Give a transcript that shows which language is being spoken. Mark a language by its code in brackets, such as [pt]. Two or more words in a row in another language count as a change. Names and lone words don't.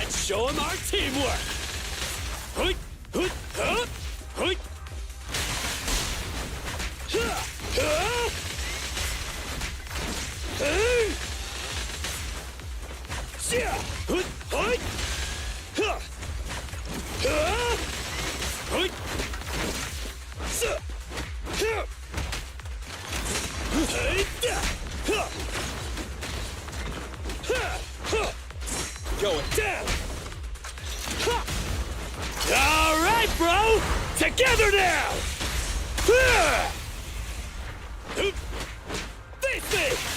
[en] show him our teamwork. Hoit, hoit, huh? Hoit. Ha, ha. Hey. Yeah. Hoit, hoit. Ha. Ha. Hoit. So. Ha. Hey. Ha. Ha. Ha. Going down. Ha. All right, bro. Together now. Ha. Face me.